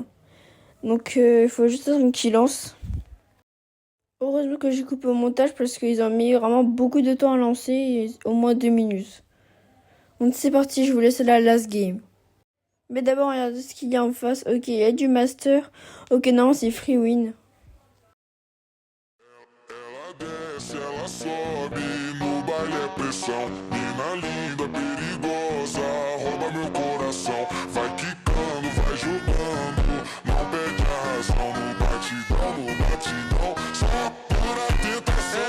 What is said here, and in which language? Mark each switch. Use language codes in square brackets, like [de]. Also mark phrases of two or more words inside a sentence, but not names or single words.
[fr] Donc il faut juste attendre qu'il lance. Heureusement que j'ai coupé au montage parce qu'ils ont mis vraiment beaucoup de temps à lancer, au moins 2 minutes. Donc c'est parti, je vous laisse la [en] last game. [fr] Mais d'abord regardez ce qu'il y a en face. Ok, il y a du master. Ok non c'est [en] free win. [pt] Ela sobe, no baile é pressão. Mina linda, perigosa, rouba meu coração. Vai quicando, vai jogando, não perde a razão. No batidão, só pura tentação.